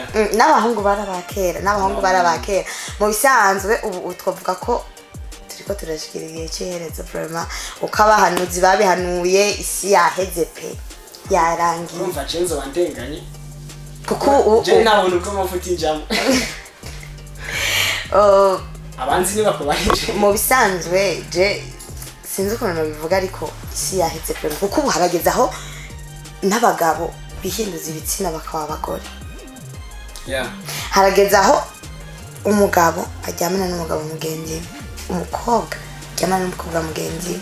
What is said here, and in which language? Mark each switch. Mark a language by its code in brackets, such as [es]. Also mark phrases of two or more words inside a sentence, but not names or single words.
[rn] n'abahungu barabakera mu bisanzwe ubu twavuga ko turiko turashikira igihe cy'iherezo vraiment uko abahanuzi babihanuye isi yaheze pe yarangiye urumva cenzo wandenganye kuko je nabona uko mafuti njamo abanzi niba kubaje mu bisanzwe je sinzi ukuntu bivuga ariko isi yaheze pe kuko ubu harageze aho n'abagabo bihinduza ibitsina bakaba abagore harageze aho umugabo ajyamana n'umugabo mugenzi umukobwa ajyamana n'umukobwa mugenzi